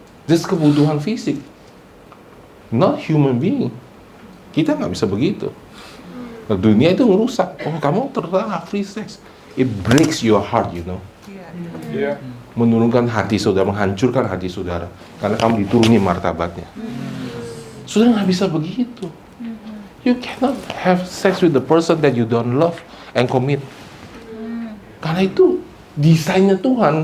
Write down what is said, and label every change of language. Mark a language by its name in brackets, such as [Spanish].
[Indonesian] Just kebutuhan fisik, [English] not human being. [Indonesian] Kita nggak bisa begitu. Nah, dunia itu ngerusak. Oh, kamu terlalu [English] free sex, it breaks your heart, you know. Yeah. [Indonesian] menurunkan hati saudara, menghancurkan hati saudara, karena kamu dituruni martabatnya. Saudara nggak bisa begitu. [English] You cannot have sex with the person that you don't love and commit. [Indonesian] Karena itu desainnya Tuhan.